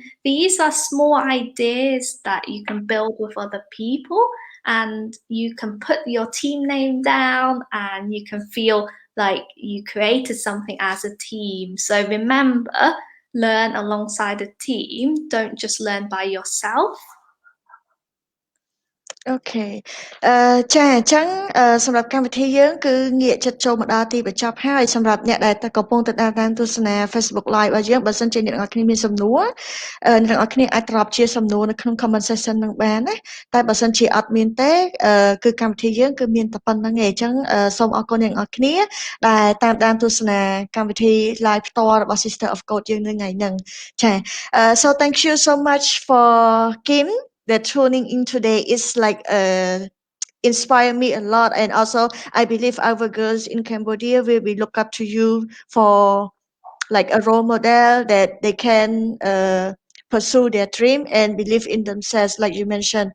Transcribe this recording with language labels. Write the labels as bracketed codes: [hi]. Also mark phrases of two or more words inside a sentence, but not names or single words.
[en] These are small ideas that you can build with other people, and you can put your team name down, and you can feel like you created something as a team. So remember, learn alongside a team. Don't just learn by yourself. [km] អូខេចាអញ្ចឹងសម្រាប់កម្មវិធីយើងគឺងាកចិត្តចូលមកដល់ទីបញ្ចប់ហើយសម្រាប់អ្នកដែលកំពុងទៅតាមទស្សនា Facebook Live របស់យើងបើសិនជាអ្នកទាំងអស់គ្នាមានសំ ណួរអ្នកទាំងអស់គ្នាអាចត្រប់ជាសំណួរនៅក្នុង [en] comment section [km] នឹងបានណាតែបើសិនជាអត់មានទេគឺកម្មវិធីយើង គឺមានតែប៉ុណ្្នឹងឯងអញ្ចឹងសូមអរគុណអ្នកទាំងអស់គ្នាដែលតាមទស្សនាកម្មវិធី live ផ្ទាល់របស់ Sister of Code យើងនៅថ្ងៃហ្នឹងចា [en] so thank you so much for Kim that tuning in today is like inspire me a lot, and also I believe our girls in Cambodia will be look up to you for like a role model that they can pursue their dream and believe in themselves like you mentioned.